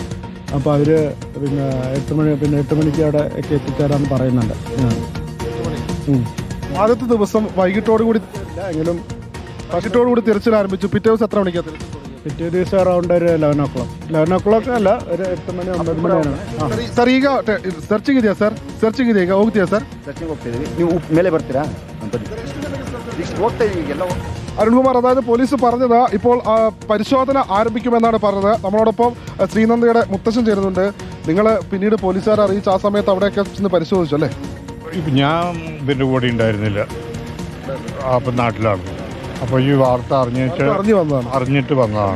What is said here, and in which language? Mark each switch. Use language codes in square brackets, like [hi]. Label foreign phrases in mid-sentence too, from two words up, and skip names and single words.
[ml] അപ്പോൾ അവർ പിന്നെ 8 മണിക്ക് അവിടെ ഒക്കെ എത്തിച്ചേരാമെന്ന് പറയുന്നുണ്ട്. ആദ്യത്തെ ദിവസം വൈകിട്ടോടുകൂടി എങ്കിലും വൈകിട്ടോടുകൂടി തിരച്ചിൽ ആരംഭിച്ചു. പിറ്റേ ദിവസം എത്ര മണിക്കാണ് തിരച്ചിൽ? പിറ്റേ ദിവസം അറൗണ്ട് ഒരു 11 o'clock. 11 o'clock അല്ല, ഒരു 8 മണി 9 ಮಣಿയാണ്. [kn] ಸರ್, ಈಗ ಸರ್ಚಿಂಗ್ ಇದೆಯಾ ಸರ್? ಸರ್ಚಿಂಗ್ ಇದೆ, ಈಗ ಹೋಗ್ತೀಯಾ ಸರ್? ಸರ್ಚಿಂಗ್ ಹೋಗ್ತಿದ್ದೀವಿ. ನೀವು ಮೇಲೆ ಬರ್ತೀರಾ? ಹೋಗ್ತಾ ಇದೀವಿ ಎಲ್ಲ. [ml] അരുൺകുമാർ, അതായത് പോലീസ് പറഞ്ഞത് ഇപ്പോൾ പരിശോധന ആരംഭിക്കുമെന്നാണ് പറഞ്ഞത്. നമ്മളോടൊപ്പം ശ്രീനന്ദയുടെ മുത്തശ്ശൻ ചേരുന്നുണ്ട്. നിങ്ങൾ പിന്നീട് പോലീസുകാരെ അറിയിച്ച് ആ സമയത്ത് അവിടെയൊക്കെ ചെന്ന് പരിശോധിച്ചു അല്ലേ? ഞാൻ ഇതിൻ്റെ കൂടെ ഉണ്ടായിരുന്നില്ല, അപ്പം നാട്ടിലാണ്. അപ്പോൾ ഈ വാർത്ത അറിഞ്ഞിട്ട് വന്നതാണ്.